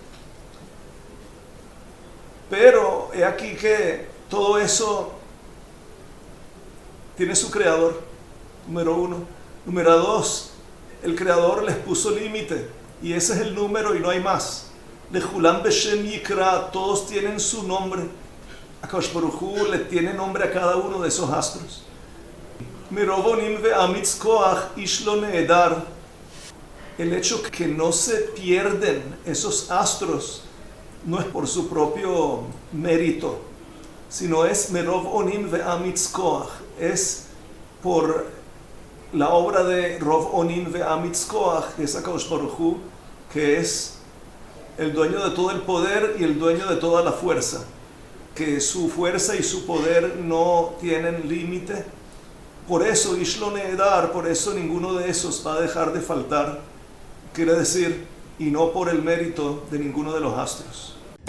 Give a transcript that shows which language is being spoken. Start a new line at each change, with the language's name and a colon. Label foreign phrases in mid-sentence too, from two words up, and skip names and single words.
Spanish: Pero he aquí que todo eso tiene su creador, número uno. Número dos, el creador les puso límite, y ese es el número y no hay más.
Hebrew: לכלם בשם יקרא,
Spanish: todos tienen su nombre.
Hebrew: הקדוש ברוך הוא
Spanish: le tiene nombre a cada uno de esos astros.
Hebrew: מרב אונים ואמיץ כח איש לא נעדר.
Spanish: El hecho que no se pierden esos astros no es por su propio mérito, sino es
Hebrew: מרב אונים ואמיץ כח,
Spanish: es por la obra de
Hebrew: רב אונים ואמיץ כח,
Spanish: que es
Hebrew: הקדוש ברוך הוא,
Spanish: que es el dueño de todo el poder y el dueño de toda la fuerza, que su fuerza y su poder no tienen límite. Por eso
Hebrew: איש לא נעדר,
Spanish: por eso ninguno de esos va a dejar de faltar, quiere decir, y no por el mérito de ninguno de los astros.